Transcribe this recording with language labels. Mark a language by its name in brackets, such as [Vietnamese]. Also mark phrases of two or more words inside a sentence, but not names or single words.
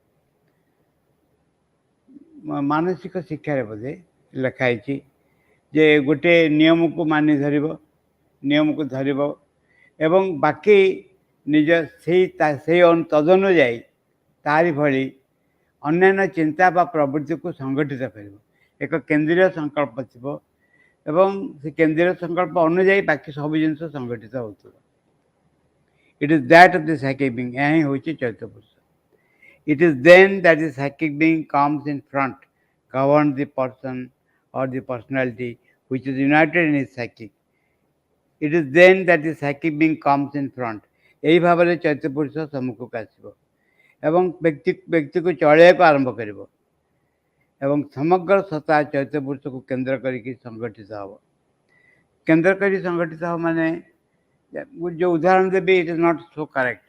[Odia] ମାନସିକ ଶିକ୍ଷାରେ ବୋଧେ ଲେଖା ହେଇଛି ଯେ ଗୋଟେ ନିୟମକୁ ମାନି ଧରିବ, ନିୟମକୁ ଧରିବ ଏବଂ ବାକି ନିଜ ସେଇ ତଦନୁଯାୟୀ ତାରି ଭଳି ଅନ୍ୟାନ୍ୟ ଚିନ୍ତା ବା ପ୍ରବୃତ୍ତିକୁ ସଂଗଠିତ କରିବ। ଏକ କେନ୍ଦ୍ରୀୟ ସଂକଳ୍ପ ଥିବ ଏବଂ ସେ କେନ୍ଦ୍ରୀୟ ସଂକଳ୍ପ ଅନୁଯାୟୀ ବାକି ସବୁ ଜିନିଷ ସଂଗଠିତ ହେଉଥିବ। [English] it is that of the psychic being. ଏହା ହିଁ ହେଉଛି ଚୈତ୍ୟ ପୁରୁଷ। It is then that the psychic being comes in front, governs the person or the personality which is united in his psychic. It is then that the psychic being comes in front. [Odia] ଏହି ଭାବରେ ଚୈତ୍ୟ ପୁରୁଷ ସମ୍ମୁଖକୁ ଆସିବ ଏବଂ ବ୍ୟକ୍ତିକୁ ଚଳାଇବାକୁ ଆରମ୍ଭ କରିବ ଏବଂ ସମଗ୍ର ସତ୍ତା ଚୈତ୍ୟ ପୁରୁଷକୁ କେନ୍ଦ୍ର କରିକି ସଂଗଠିତ ହେବ। କେନ୍ଦ୍ର କରି ସଂଗଠିତ ହେବ ମାନେ, ଯେଉଁ ଉଦାହରଣ ଦେବି, [English] it is not so correct.